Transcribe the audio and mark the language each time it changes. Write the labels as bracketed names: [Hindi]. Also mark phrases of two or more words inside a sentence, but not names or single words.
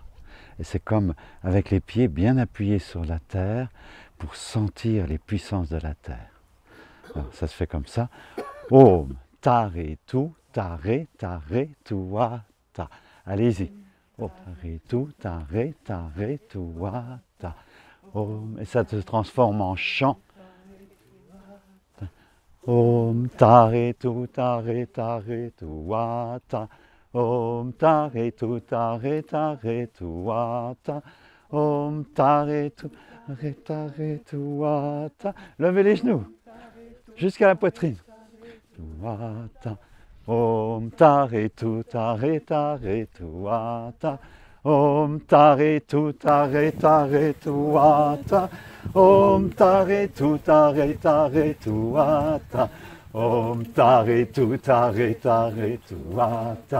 [French] Et c'est comme avec les pieds bien appuyés sur la terre pour sentir les puissances de la terre. Alors, ça se fait comme ça. [Sanskrit] Om Tare Tu, Tare Tare Tua Ta. [French] Allez-y. [Sanskrit] Om Tare Tu, Tare Tare Tua Ta. Om, [French] et ça se transforme en chant. [Sanskrit] Om tare tu tare tare tu wata. Om tare tu tare tare tu wata. Om tare tu tare tu wata. [French] Levez les genoux jusqu'à la poitrine. [Sanskrit] Wata. Om tare tu tare tare tu wata. Om tare tu tare tare tu wata. Om tare tu tare tare tu wata. Om tare tu tare tare tu wata.